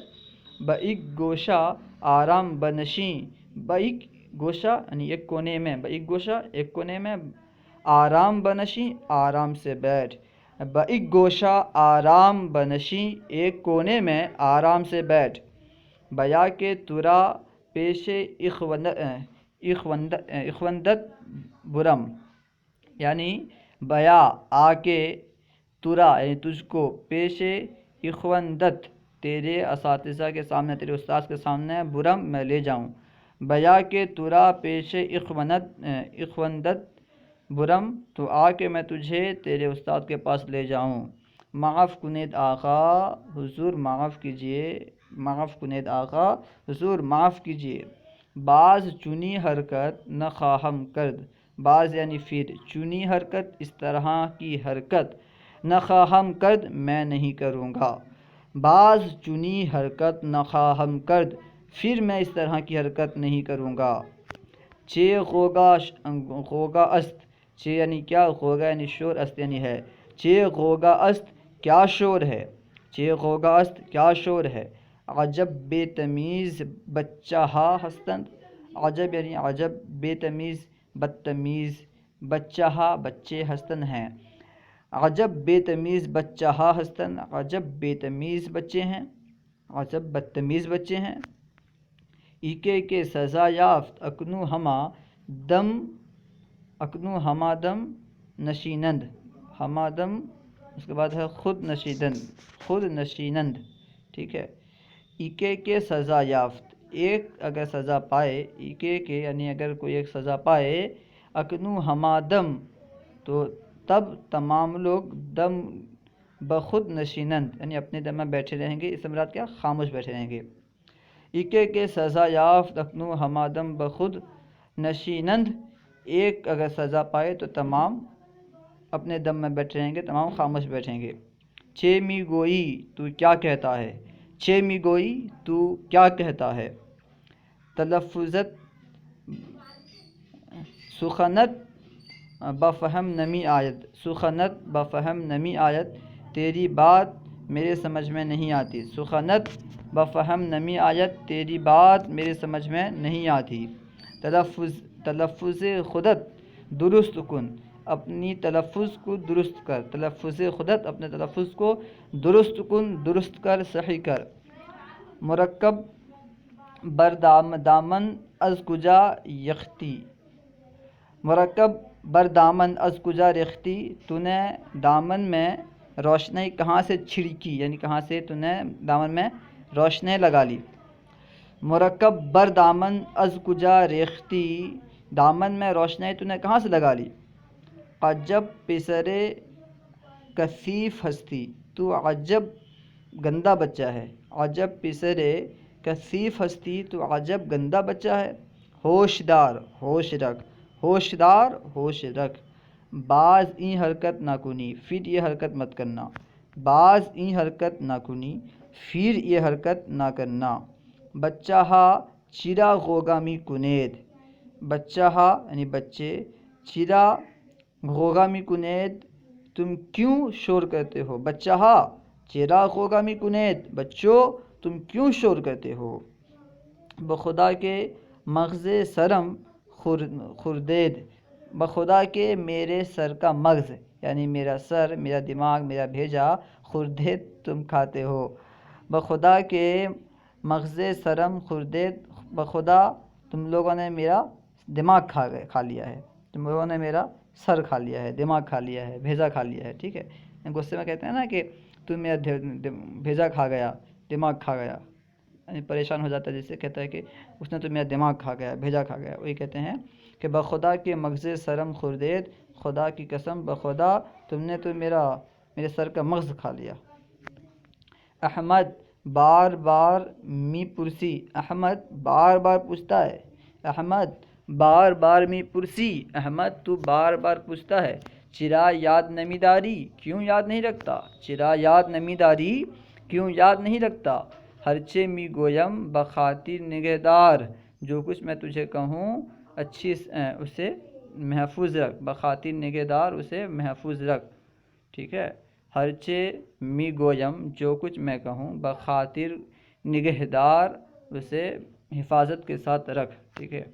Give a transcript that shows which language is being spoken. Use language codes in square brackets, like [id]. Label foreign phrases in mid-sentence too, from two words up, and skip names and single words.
[fa] بائک گوشہ آرام بنشیں، بائک گوشہ [ur] یعنی ایک کونے میں، [fa] بائک گوشہ [ur] ایک کونے میں، [fa] آرام بنشیں [ur] آرام سے بیٹھ، [fa] بائک گوشہ آرام بنشیں [ur] ایک کونے میں آرام سے بیٹھ۔ [fa] بیا کے ترا پیش اخوندت برم، [ur] یعنی بیا آ کے، ترا یعنی تجھ کو، [fa] پیش اخوندت [ur] تیرے اساتذہ کے سامنے، تیرے استاد کے سامنے، برم میں لے جاؤں، [fa] بیا کے ترا پیش اخوندت برم [ur] تو آ کے میں تجھے تیرے استاد کے پاس لے جاؤں۔ [fa] معاف کنید آقا حضور [ur] معاف کیجئے، [fa] معاف کنید آقا حضور [ur] معاف کیجئے۔ [fa] بعض چنی حرکت نہ خواہم کرد، [ur] بعض یعنی پھر، [fa] چنی حرکت [ur] اس طرح کی حرکت، [fa] نہ خواہم کرد [ur] میں نہیں کروں گا، [fa] بعض چنی حرکت نہ خواہم کرد [ur] پھر میں اس طرح کی حرکت نہیں کروں گا۔ [fa] چے غوگا است، [ur] چے یعنی کیا، غوگا یعنی شور، است یعنی ہے، [fa] چے غوگا است [ur] کیا شور ہے، [fa] چے غوگا است [ur] کیا شور ہے۔ [fa] عجب بے تمیز بچہ ہا ہستند، [ur] عجب یعنی عجب، بے تمیز بدتمیز، [fa] بچہ ہا [ur] بچے، ہستن ہیں، [fa] عجب بے تمیز بچہ ہا ہستن، [ur] عجب بے تمیز بچے ہیں، عجب بدتمیز بچے ہیں۔ [fa] ایکے کے سزا یافت اکنو ہما دم نشینند، ہما دم [ur] اس کے بعد ہے [fa] خود نشینند، [ur] ٹھیک ہے۔ [fa] ایکے کے سزا یافت، [ur] ایک اگر سزا پائے، [fa] ایکے کے [ur] یعنی اگر کوئی ایک سزا پائے، [fa] اکنو ہما دم [ur] تو تب تمام لوگ، [fa] دم بخود نشینند [ur] یعنی اپنے دم میں بیٹھے رہیں گے، اس سے مراد کیا، خاموش بیٹھے رہیں گے۔ [fa] ایکے کے سزا یافت اکنو ہما دم بخود نشینند، [ur] ایک اگر سزا پائے تو تمام اپنے دم میں بیٹھے رہیں گے، تمام خاموش بیٹھیں گے۔ [fa] چھ می گوئی [ur] تو کیا کہتا ہے، [fa] چھ می گوئی [ur] تو کیا کہتا ہے۔ [fa] تلفظت سخنت بفہم نمی آیت، سخنت بفہم نمی آیت [ur] تیری بات میرے سمجھ میں نہیں آتی، [fa] سخنت بفہم نمی آیت [ur] تیری بات میرے سمجھ میں نہیں آتی۔ [fa] تلفظ خودت درست کن، [ur] اپنی تلفظ کو درست کر، [fa] تلفظ خودت [ur] اپنے تلفظ کو [fa] درست کن، [ur] درست کر، صحیح کر۔ [fa] مرکب بر دامن از کجا یختی، مرکب بر دامن از کجا ریختی، [ur] تو نے دامن میں روشنی کہاں سے چھڑکی، یعنی کہاں سے تو نے دامن میں روشنی لگا لی۔ [fa] مرکب بر دامن از کجا ریختی، [ur] دامن میں روشنی تو نے کہاں سے لگا لی۔ [fa] عجب پسرے کثیف ہستی، [ur] تو عجب گندا بچہ ہے، [fa] عجب پسرے کثیف ہستی [ur] تو عجب گندا بچہ ہے۔ ہوشدار ہوش رکھ، ہوشدار ہوش رکھ۔ [fa] بعض این حرکت نہ کنی، [ur] پھر یہ حرکت مت کرنا، [fa] بعض این حرکت نہ کنی [ur] پھر یہ حرکت نہ کرنا۔ [fa] بچہ ہا چرا غوگا می کنید، بچہ ہا [ur] یعنی بچے، [fa] چرا غوگا می کنید [ur] تم کیوں شور کرتے ہو؟ [fa] بچہا چراغ ہوگا می کنیت، [ur] بچوں تم کیوں شور کرتے ہو؟ [fa] بخدا کے مغز سرم خردید، بخدا کے [ur] میرے سر کا مغز یعنی میرا سر، میرا دماغ، میرا بھیجا، خردید تم کھاتے ہو۔ [fa] بخدا کے مغز سرم خردید، [ur] بخدا تم لوگوں نے میرا دماغ کھا لیا ہے، تم لوگوں نے میرا سر کھا لیا ہے، دماغ کھا لیا ہے، بھیجا کھا لیا ہے، ٹھیک ہے۔ غصے میں کہتے ہیں نا کہ تم میرا بھیجا کھا گیا، دماغ کھا گیا، یعنی پریشان ہو جاتا ہے، جس سے کہتا ہے کہ اس نے تو میرا دماغ کھا گیا، بھیجا کھا گیا، وہی کہتے ہیں کہ [fa] بخدا کے مغز سرم خردید، [ur] خدا کی قسم بخدا تم نے تو میرے سر کا مغز کھا لیا۔ [fa] احمد بار بار می پرسی، [ur] احمد بار بار پوچھتا ہے، [fa] احمد بار بار می پرسی، [ur] احمد تو بار بار پوچھتا ہے۔ [fa] چرا یاد نمی داری، [ur] کیوں یاد نہیں رکھتا؟ [fa] چرا یاد نمی داری، [ur] کیوں یاد نہیں رکھتا؟ [fa] ہرچے می گویم بخاطر نگہدار، [ur] جو کچھ میں تجھے کہوں اچھی اسے محفوظ رکھ، [fa] بخاطر نگہدار [ur] اسے محفوظ رکھ، ٹھیک ہے۔ [fa] ہرچے می گویم [ur] جو کچھ میں کہوں، [fa] بخاطر نگہدار [ur] اسے حفاظت کے ساتھ رکھ، ٹھیک ہے۔